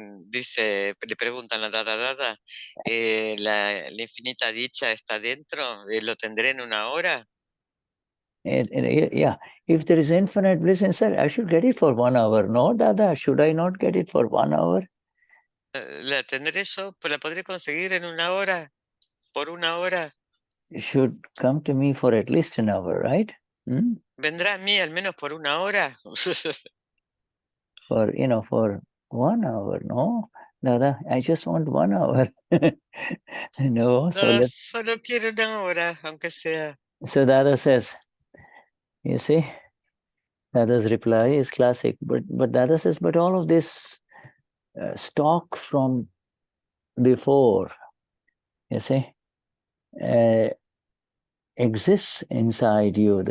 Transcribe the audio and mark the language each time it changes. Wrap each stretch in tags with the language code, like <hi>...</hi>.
<es>Dice, le preguntan a Dada, la infinita dicha está dentro, ¿lo tendré en 1 hora?</es> <en>Yeah, if there is infinite bliss inside, I should get it for 1 hour, no, Dada? Should I not get it for 1 hour?</en> <es>¿La tendré yo? ¿Pues la podré conseguir en 1 hora? ¿Por 1 hora?</es> <en>It should come to me for at least an hour, right?</en> <es>¿Vendrá a mí al menos por 1 hora?</es> <en>For 1 hour, no? Dada, I just want 1 hour. No, so</en> <es>solo quiero 1 hora, aunque sea.</es> <en>So Dada says, you see, Dada's reply is classic, but Dada says, but all of this stock from before, you see, exists inside you.</en>